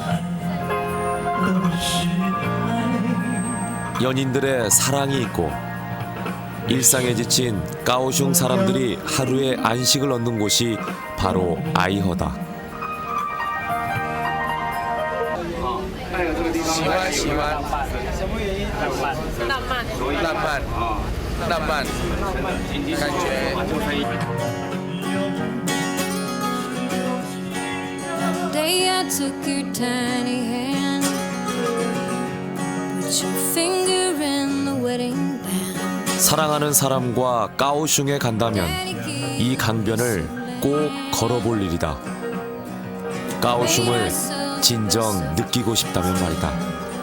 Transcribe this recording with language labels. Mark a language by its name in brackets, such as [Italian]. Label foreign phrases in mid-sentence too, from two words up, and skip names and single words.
[Korean] 연인들의 사랑이 있고 일상에 지친 가오슝 사람들이 하루의 안식을 얻는 곳이 바로 아이허다. [Chinese] 喜欢喜欢。浪漫。浪漫。浪漫。感觉。 [English] Day I took your tiny hand, put your finger in the wedding band. [Korean] 사랑하는 사람과 까오슝에 간다면 이 강변을 꼭 걸어볼 일이다. 까오슝을 진정 느끼고 싶다면 말이다.